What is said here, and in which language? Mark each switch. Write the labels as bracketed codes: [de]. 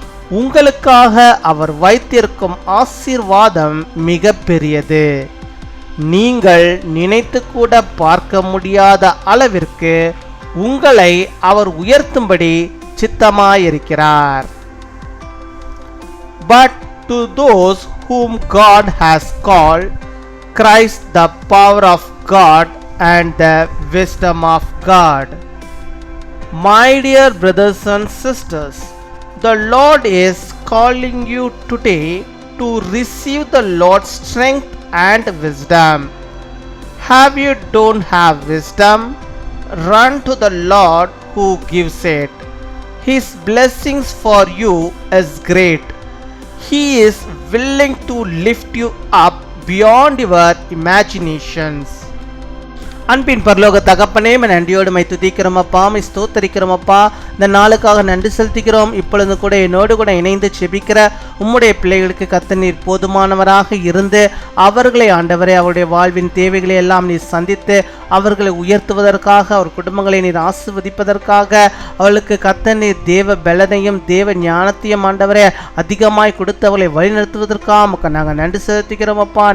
[ta] உங்களுக்காக அவர் வைத்திருக்கும் ஆசீர்வாதம் மிக பெரியது. நீங்கள் நினைத்து கூட பார்க்க முடியாத அளவிற்கு உங்களை அவர் உயர்த்தும்படி சித்தமாயிருக்கிறார். [en] But to those whom God has called, Christ the power of God and the wisdom of God. My dear brothers and sisters, the Lord is calling you today to receive the Lord's strength and wisdom. Have you don't have wisdom? Run to the Lord who gives it. His blessings for you is great. He is willing to lift you up beyond your imaginations. [ta] அன்பின் பரலோக தகப்பனே, நன்றியோடு my துதிக்கிறோம் அப்பா, my ஸ்தோத்தரிக்கிறோம் அப்பா. இந்த நாளுக்காக நன்றி செலுத்துகிறோம். இப்பொழுது கூட என்னோடு கூட இணைந்து செபிக்கிற உம்முடைய பிள்ளைகளுக்கு கர்த்தர் நீர் போதுமானவராக இருந்து அவர்களை ஆண்டவரே அவருடைய வாழ்வின் தேவைகளை எல்லாம் நீர் சந்தித்து அவர்களை உயர்த்துவதற்காக, அவர் குடும்பங்களை நீர் ஆசீர்வதிப்பதற்காக, அவளுக்கு கர்த்தர் நீர் தேவ பலனையும் தேவ ஞானத்தையும் ஆண்டவரே அதிகமாய் கொடுத்து அவளை வழிநடத்துவதற்காக நாங்கள் நன்றி செலுத்துகிறோம் அப்பா.